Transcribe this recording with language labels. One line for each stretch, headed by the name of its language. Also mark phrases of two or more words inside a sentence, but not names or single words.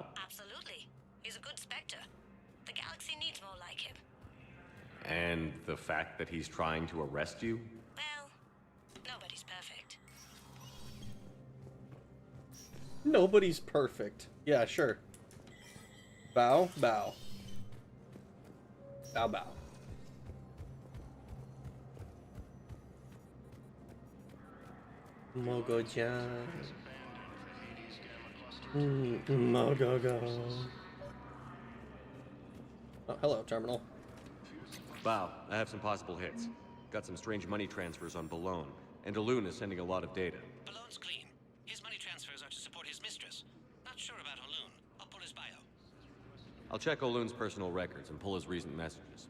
English: Absolutely. He's a good Spectre. The galaxy needs more like him. And the fact that he's trying to arrest you? Well, nobody's perfect. Nobody's perfect. Yeah, sure. Bao, Bao. Bao, Bao. Mogo-chan. Mogo-go. Oh, hello, Terminal. Bao, I have some possible hits. Got some strange money transfers on Balone, and Elune is sending a lot of data. Balone's clean. His money transfers are to support his mistress. Not sure about Elune. I'll pull his bio. I'll check Olune's personal records and pull his recent messages.